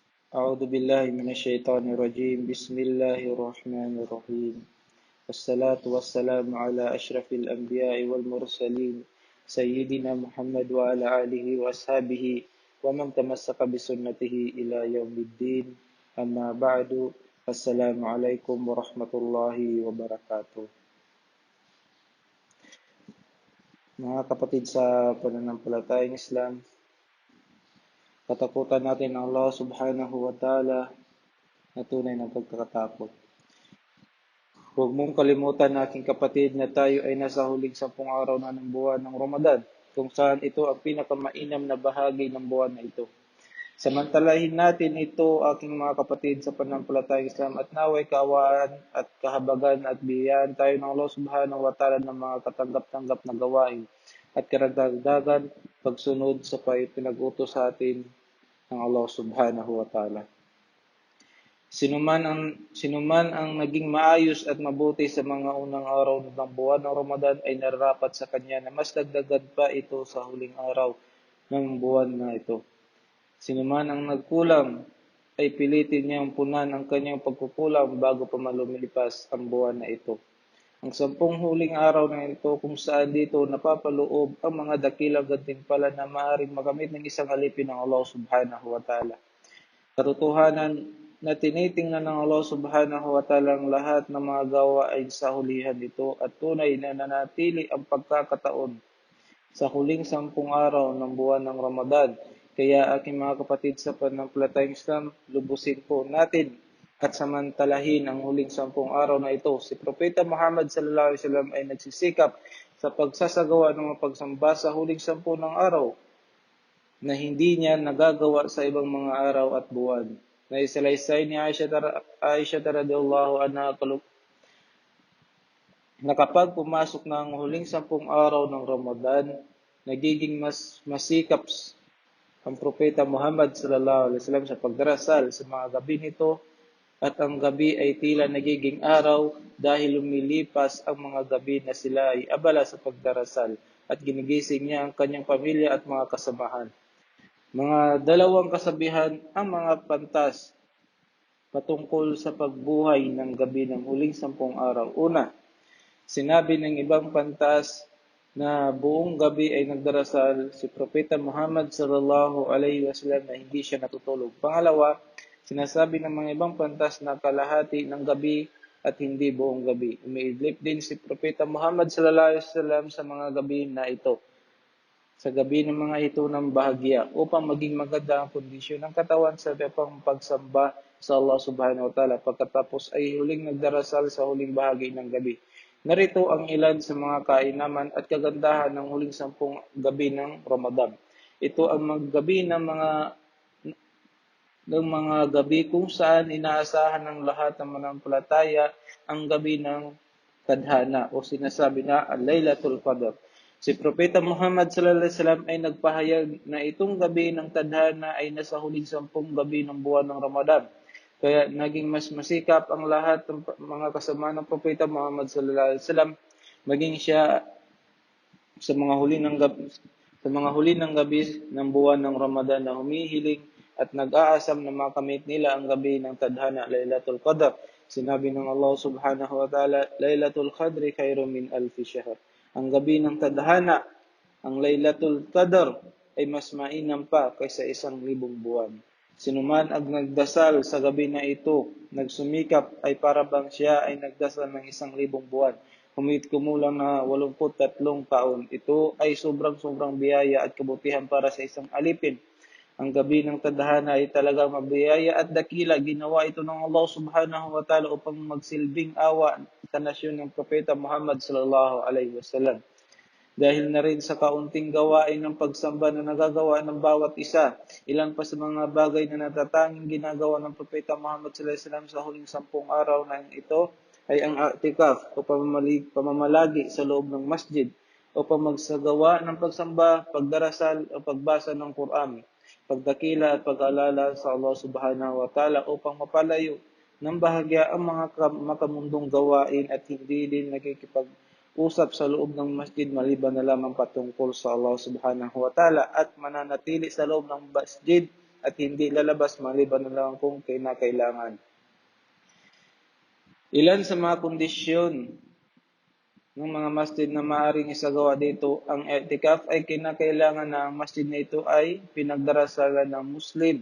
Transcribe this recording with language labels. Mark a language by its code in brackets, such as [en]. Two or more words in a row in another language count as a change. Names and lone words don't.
[ar] أعوذ بالله من الشيطان الرجيم بسم الله الرحمن الرحيم والصلاة والسلام على أشرف الأنبياء والمرسلين سيدنا محمد وعلى آله وأصحابه ومن تمسك بسنته إلى يوم الدين أما بعد السلام عليكم ورحمة الله وبركاته. [tl] Mga kapatid sa pananampalatayang Islam, katakutan natin ang Allah [ar] سبحانه وتعالى [tl] na tunay ng pagkakatakot. Huwag mong kalimutan, aking kapatid, na tayo ay nasa huling 10 araw na ng buwan ng Ramadan, kung saan ito ang pinakamainam na bahagi ng buwan na ito. Samantalahin natin ito, aking mga kapatid sa pananampalatayang Islam, at naway kaawaan at kahabagan at biyayaan tayo ng Allah [ar] سبحانه وتعالى [tl] ng mga katanggap-tanggap na gawain at karagdagan pagsunod sa pinag-utos sa atin ng Allah [ar] سبحانه وتعالى. [tl] Sinuman ang naging maayos at mabuti sa mga unang araw ng buwan ng Ramadan ay nararapat sa kanya na mas dagdagan pa ito sa huling araw ng buwan na ito. Sinuman ang nagkulang ay pilitin niyang punan ang kanyang pagkukulang bago pa lumilipas ang buwan na ito. Ang 10 huling araw na ito kung saan dito napapaloob ang mga dakilang gantimpala na maaaring magamit ng isang alipin ng Allah [ar] سبحانه وتعالى. [tl] Katotohanan na tinitingnan ng Allah [ar] سبحانه وتعالى [tl] ang lahat ng mga gawa ay sa hulihan nito at tunay na nanatili ang pagkakataon sa huling 10 araw ng buwan ng Ramadan. Kaya aking mga kapatid sa pananampalatayang Islam, lubusin po natin at samantalahin ang huling 10 araw na ito. Si Propeta Muhammad [ar] صلى الله عليه وسلم [tl] ay nagsisikap sa pagsasagawa ng mga pagsamba sa huling 10 ng araw na hindi niya nagagawa sa ibang mga araw at buwan. Naisalaysay ni Aisha [ar] رضي الله عنها [tl] na kapag pumasok na ang huling 10 araw ng Ramadan, nagiging mas masikap ang Propeta Muhammad [ar] صلى الله عليه وسلم [tl] sa pagdarasal sa mga gabi nito, at ang gabi ay tila nagiging araw dahil lumilipas ang mga gabi na sila ay abala sa pagdarasal at ginigising niya ang kanyang pamilya at mga kasamahan. Mga dalawang kasabihan ang mga pantas patungkol sa pagbuhay ng gabi ng huling 10 araw. Una, sinabi ng ibang pantas na buong gabi ay nagdarasal si Propeta Muhammad [ar] صلى الله عليه وسلم [tl] na hindi siya natutulog. Pangalawa, sinasabi ng mga ibang pantas na kalahati ng gabi at hindi buong gabi. Umiidlip din si Propeta Muhammad [ar] صلى الله عليه وسلم [tl] sa mga gabi na ito, sa gabi ng mga ito ng bahagya, upang maging maganda ang kondisyon ng katawan sa pang pagsamba sa Allah [ar] سبحانه وتعالى. [tl] Pagkatapos ay huling nagdarasal sa huling bahagi ng gabi. Narito ang ilan sa mga kainaman at kagandahan ng huling 10 gabi ng Ramadan. Ito ang gabi ng mga gabi kung saan inaasahan ng lahat ng manampalataya ang gabi ng tadhana o sinasabi na Laylatul Qadr. Si Propeta Muhammad [ar] صلى الله عليه وسلم [tl] ay nagpahayag na itong gabi ng tadhana ay nasa huling 10 gabi ng buwan ng Ramadan. Kaya naging mas masikap ang lahat ng mga kasama ng Propeta Muhammad [ar] صلى الله عليه وسلم, [tl] maging siya sa mga huli ng gabi ng buwan ng Ramadan na humihiling at nag-aasam na makamit nila ang gabi ng tadhana, Laylatul Qadr. Sinabi ng Allah [ar] سبحانه وتعالى, ليلة القدر خير من ألف شهر. [tl] Ang gabi ng tadhana, ang Laylatul Qadr, ay mas mainam pa kaysa 1,000 buwan. Sinuman ang nagdasal sa gabi na ito, nagsumikap ay para bang siya ay nagdasal ng 1,000 buwan. Kumulang na 83 taon. Ito ay sobrang biyaya at kabutihan para sa isang alipin. Ang gabi ng tadhana ay talagang mabiyaya at dakila. Ginawa ito ng Allah [ar] سبحانه وتعالى [tl] upang magsilbing awa sa nasyon ng Propeta Muhammad [ar] صلى الله عليه وسلم. [tl] Dahil na rin sa kaunting gawain ng pagsamba na nagagawa ng bawat isa, ilan pa sa mga bagay na natatanging ginagawa ng Propeta Muhammad [ar] صلى الله عليه وسلم [tl] sa huling 10 araw na ito ay ang i'tikaf o pamamalagi sa loob ng masjid upang magsagawa ng pagsamba, pagdarasal o pagbasa ng Quran, pagdakila at pag-alala sa Allah [ar] سبحانه وتعالى [tl] upang mapalayo ng bahagya ang mga makamundong gawain at hindi din nakikipag-usap sa loob ng masjid maliban na lamang patungkol sa Allah [ar] سبحانه وتعالى [tl] at mananatili sa loob ng masjid at hindi lalabas maliban na lang kung kinakailangan. Ilan sa mga kondisyon ng mga masjid na maaaring isagawa dito, ang i'tikaf ay kinakailangan na ang masjid na ito ay pinagdarasalan ng Muslim.